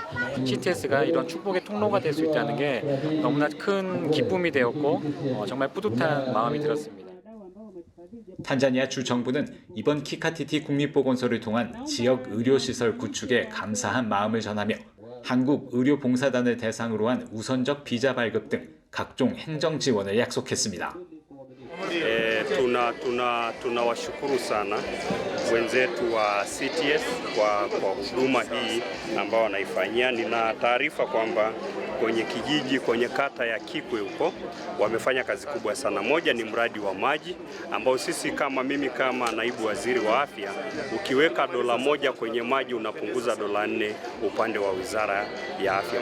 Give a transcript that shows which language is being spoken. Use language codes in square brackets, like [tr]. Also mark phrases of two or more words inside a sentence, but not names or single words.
[ko] CTS가 이런 축복의 통로가 될 수 있다는 게 너무나 큰 기쁨이 되었고 정말 뿌듯한 마음이 들었습니다. 탄자니아 주 정부는 이번 키카티티 국립보건소를 통한 지역 의료시설 구축에 감사한 마음을 전하며 한국 의료봉사단을 대상으로 한 우선적 비자 발급 등 각종 행정 지원을 약속했습니다. [sw] Tunawashukuru sana wenzetu wa CTS kwa huduma hii ambao wanaifanyia. Nina taarifa kwamba kwenye kijiji, kwenye kata ya Kikwe huko wamefanya kazi kubwa sana. Moja ni mradi wa maji ambao sisi mimi kama naibu waziri wa afya, ukiweka $1 kwenye maji unapunguza $4 upande wa wizara ya afya.